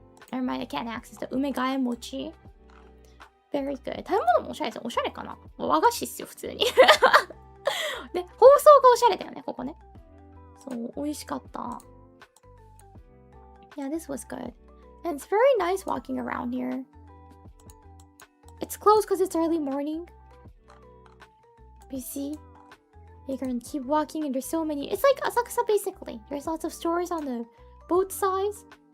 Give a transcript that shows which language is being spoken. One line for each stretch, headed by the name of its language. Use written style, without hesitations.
English: Never mind, I can't access the 梅替え餅。 Very good.
Japanese: 食べ物もおしゃれですよ。おしゃれかな？和菓子っすよ、普通に。で、包装がおしゃれだよね、ここね。そう、美味しかった。
English: Yeah, this was good. And it's very nice walking around here. It's closed because it's early morning. You see? You're gonna keep walking and there's so many. It's like Asakusa basically. There's lots of stores on the both sides.